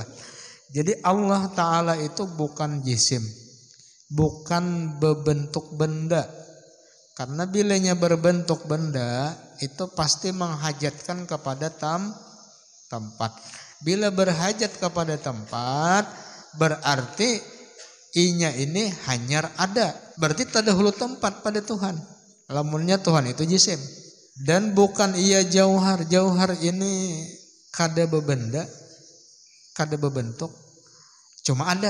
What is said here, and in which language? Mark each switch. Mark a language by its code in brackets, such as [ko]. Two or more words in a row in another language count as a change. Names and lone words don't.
[id] Jadi Allah Ta'ala itu bukan jisim, bukan berbentuk benda. [bjn] Karena bilanya berbentuk benda itu pasti menghajatkan kepada tempat. Bila berhajat kepada tempat berarti inya ini hanyar ada. Berarti tadahulu tempat pada Tuhan. Lamunnya Tuhan itu jisim. [id] Dan bukan ia jauhar. [bjn] Jauhar ini kada bebenda, kada bebentuk, cuma ada.